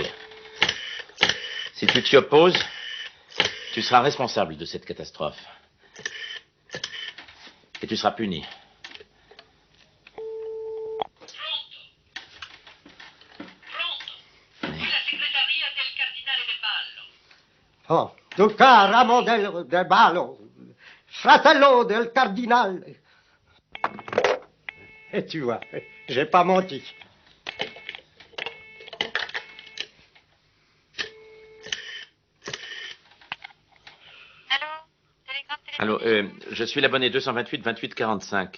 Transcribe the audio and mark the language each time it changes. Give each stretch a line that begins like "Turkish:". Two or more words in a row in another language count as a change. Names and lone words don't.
French: Si tu t'y opposes, tu seras responsable de cette catastrophe. Et tu seras puni.
Italian: Qui la segreteria del cardinale De Ballo. Oh, Duca Ramondello de Ballo, fratello del cardinal.
French: Et tu vois, j'ai pas menti. Allô, je suis l'abonné 228-28-45.